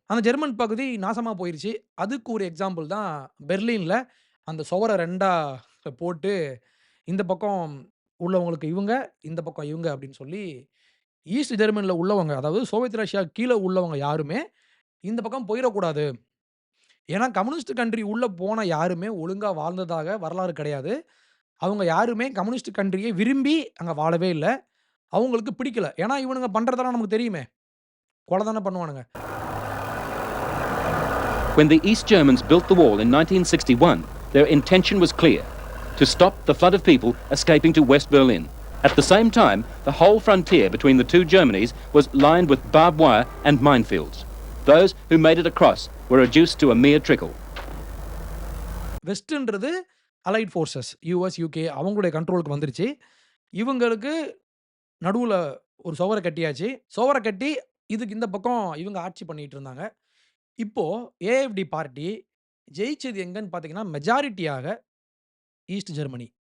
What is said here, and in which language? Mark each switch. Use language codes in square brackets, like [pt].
[ta] அந்த ஜெர்மன் பகுதி நாசமா போயிருச்சு. அதுக்கு ஒரு எக்ஸாம்பிள் தான் பெர்லின்ல அந்த சுவர 2ஆ போட்டு, இந்த பக்கம் உள்ளவங்களுக்கு இவங்க, இந்த பக்கம் இவங்க அப்படின்னு சொல்லி, ஈஸ்ட் ஜெர்மனில உள்ளவங்க, அதாவது சோவியத் ரஷ்யா கீழ உள்ளவங்க யாருமே, இந்த பக்கம் போயிறக்கூடாது. ஏன்னா கம்யூனிஸ்ட் கன்ட்ரி உள்ள போன யாருமே ஒழுங்கா வாழ்ந்ததாக வரலாறு கிடையாது. அவங்க யாருமே கம்யூனிஸ்ட் கன்ட்ரிய விரும்பி அங்க வாழவே இல்ல. அவங்களுக்கு பிடிக்கல. ஏன்னா இவனுங்க பண்றதெல்லாம் நமக்கு தெரியுமே. கொலை தானே பண்ணுவானுங்க. [en] When the East Germans built the wall in 1961, their intention was clear: to stop the flood of people escaping to West Berlin. At the same time, the whole frontier between the two Germanys was lined with barbed wire and minefields. Those who made it across were reduced to a mere trickle. [ta] வெஸ்ட்ன்றது allied forces US, UK அவங்களுடைய கண்ட்ரோலுக்கு வந்துருச்சு. இவங்களுக்கு நடுவுல ஒரு சுவர கட்டியாச்சு. சுவர கட்டி இதுக்கு இந்த பக்கம் இவங்க ஆட்சி பண்ணிட்டு இருந்தாங்க. இப்போ ஏஎஃப்டி பார்ட்டி ஜெயிச்சது எங்கன்னு பார்த்தீங்கன்னா, மெஜாரிட்டியாக ஈஸ்ட் ஜெர்மனி.